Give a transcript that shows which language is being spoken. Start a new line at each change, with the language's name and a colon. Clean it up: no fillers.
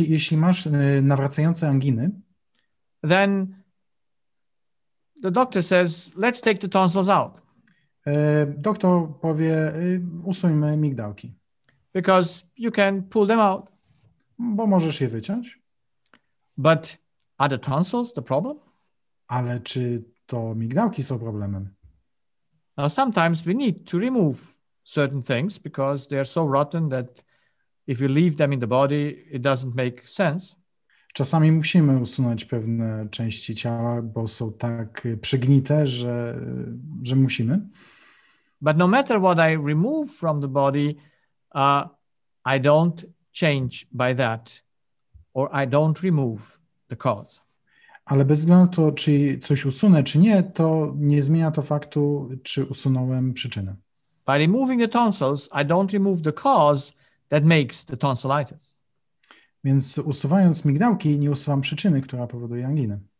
Polish: Jeśli masz nawracające anginy,
English: then the doctor says, "Let's take the tonsils out."
Polish: Doktor powie, usuńmy migdałki.
English: Because you can pull them out.
Polish: Bo możesz je wyciąć.
English: But are the tonsils the problem?
Polish: Ale czy to migdałki są problemem?
English: Now, sometimes we need to remove certain things because they are so rotten that if you leave them in the body, it doesn't make sense.
Polish: Czasami musimy usunąć pewne części ciała, bo są tak przygnite, że musimy.
English: But no matter what I remove from the body, I don't change by that, or I don't remove the cause.
Polish: Ale bez względu na to, czy coś usunę, czy nie, to nie zmienia to faktu, czy usunąłem przyczynę.
English: By removing the tonsils, I don't remove the cause that makes the tonsillitis.
Polish: Więc usuwając migdałki, nie usuwam przyczyny, która powoduje anginę.